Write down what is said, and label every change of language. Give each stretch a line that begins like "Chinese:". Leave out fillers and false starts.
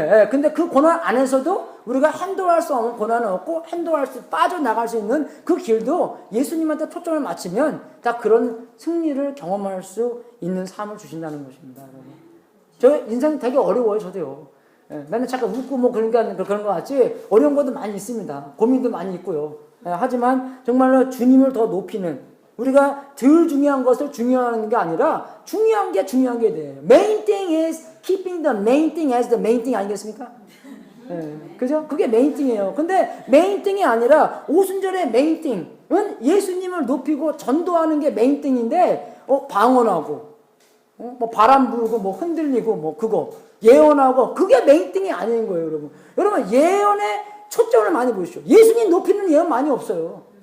Korean: 근데 그 고난 안에서도 우리가 핸들할 수 없는 고난은 없고 핸들할 수 빠져나갈 수 있는 그 길도 예수님한테 초점을 맞추면 다 그런 승리를 경험할 수 있는 삶을 주신다는 것입니다, 여러분. 저 인생 되게 어려워요, 저도요. 맨날 잠깐 웃고 뭐 그런 것 같지 어려운 것도 많이 있습니다. 고민도 많이 있고요. 하지만 정말로 주님을 더 높이는 우리가 덜 중요한 것을 중요한 게 아니라 중요한 게 돼요.
English: Main thing is keeping the main thing as the main thing
Korean: 아니겠습니까? 그죠? 그게 메인 띵이에요. 근데 메인 띵이 아니라 오순절의 메인 띵은 예수님을 높이고 전도하는 게 메인 띵인데, 방언하고, 뭐 바람 불고, 뭐 흔들리고, 뭐 그거, 예언하고, 그게 메인 띵이 아닌 거예요, 여러분. 여러분, 예언에 초점을 많이 보십시오. 예수님 높이는 예언 많이 없어요.